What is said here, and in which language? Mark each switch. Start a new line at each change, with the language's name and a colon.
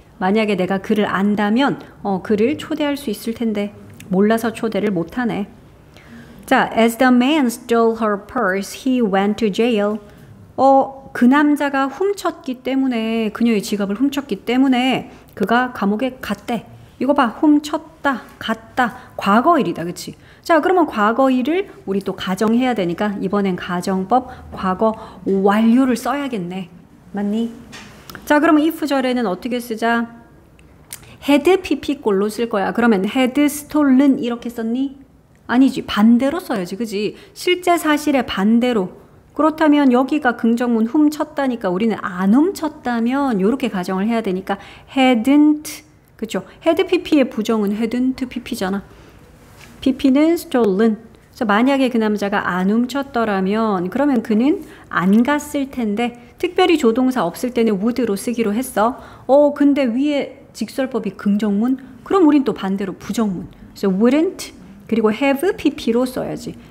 Korean: 만약에 내가 그를 안다면 그를 초대할 수 있을 텐데. 몰라서 초대를 못하네.
English: 자, as the man stole her purse, he went to jail.
Korean: 그 남자가 훔쳤기 때문에 그녀의 지갑을 훔쳤기 때문에 그가 감옥에 갔대. 이거 봐. 훔쳤다. 갔다. 과거일이다. 그치? 자, 그러면 과거일을 우리 또 가정해야 되니까 이번엔 가정법 과거 완료를 써야겠네. 맞니? 자, 그러면 if절에는 어떻게 쓰자? had pp꼴로 쓸 거야. 그러면
English: had stolen
Korean: 이렇게 썼니? 아니지. 반대로 써야지. 그지? 실제 사실의 반대로. 그렇다면 여기가 긍정문 훔쳤다니까 우리는 안 훔쳤다면 이렇게 가정을 해야 되니까 hadn't. 그쵸? had pp의 부정은
English: hadn't pp
Korean: 잖아. pp는 stolen. 그래서 만약에 그 남자가 안 훔쳤더라면 그러면 그는 안 갔을 텐데 특별히 조동사 없을 때는 would로 쓰기로 했어. 근데 위에 직설법이 긍정문? 그럼 우린 또 반대로 부정문. 그래서 wouldn't 그리고
English: have pp
Korean: 로 써야지.